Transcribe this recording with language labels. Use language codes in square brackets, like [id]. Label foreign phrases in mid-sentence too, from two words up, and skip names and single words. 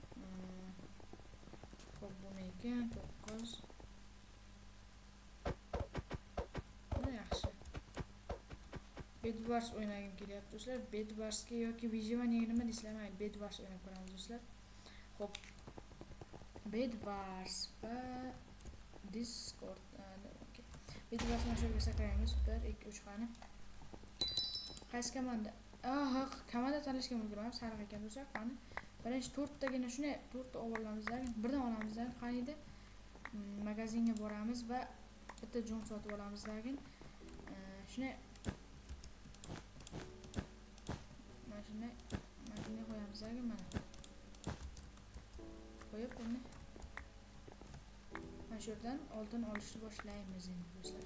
[uz] Xo'p, bo'lmaydi. 9. Mana yaxshi. Bed Wars o'ynagim kelyapti do'stlar. Bed Warsga yoki Vyjivaniyaga nima deysizlar? Mayli, Bed Wars o'ynab ko'ramiz do'stlar. Xo'p. Bed Wars va Discord. Okay. Bed Wars mashhurga sakraymiz. 1 2 3 qani. Qaysi komanda? Komanda tanlashga ulguramiz. Sariq ekan do'stlar. Qani. Birinchi 4 tagina shunday 4 ta olamizdan, birdan olamizdan qani edi. Magazinga boramiz va bitta jon sotib olamiz lekin shunday mashina qo'yamiz lekin mana qo'yib buni mana shu yerdan oltin olishni boshlaymiz endi do'stlar.